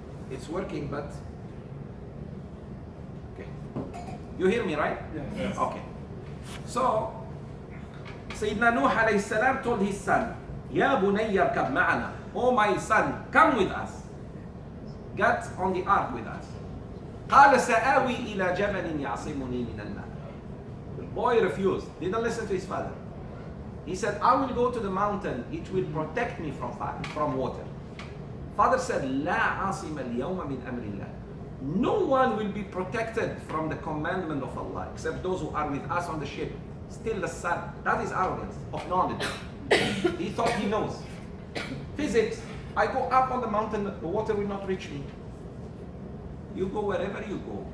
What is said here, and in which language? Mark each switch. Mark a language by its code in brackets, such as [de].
[en] It's working, but okay. You hear me, right? Yes. Okay. So, Sayyidina Nuh alayhi salam told his son, [ar] Ya bunayya arkab ma'ana. [en] Oh my son, come with us. Get on the ark with us. [ar] قال سآوي إلى جبل يعصمني من الماء. [en] The boy refused. Didn't listen to his father. He said, I will go to the mountain. It will protect me from water. Father said, [ar] لا عاصم اليوم من أمر الله. [en] No one will be protected from the commandment of Allah except those who are with us on the ship. Still the son. That is arrogance of knowledge. He thought he knows. Physics. I go up on the mountain, the water will not reach me. You go wherever you go.